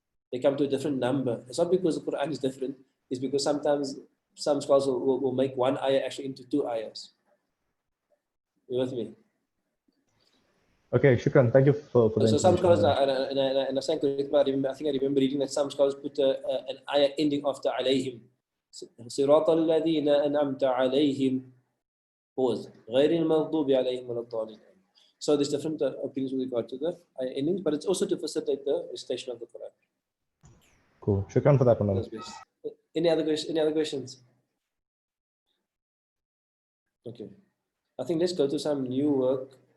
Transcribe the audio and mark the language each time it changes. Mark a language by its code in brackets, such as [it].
[en] They come to a different number. It's not because the Quran is different, it's because sometimes some scholars will make one ayah actually into two ayahs. You with me? Okay, shukran. Thank you for the So some scholars, information. and I stand correct, but I think I remember reading that some scholars put an ayah ending after alayhim. [ar] صراط الذين أنعمت عليهم. [en] Pause. [ar] غير المغضوب عليهم ولا الضالين. [en] So there's different opinions with regard to the ayah endings, but it's also to facilitate the recitation of the Quran. Cool. Shukran for that one. That's best. Any other questions? Okay. I think let's go to some new work.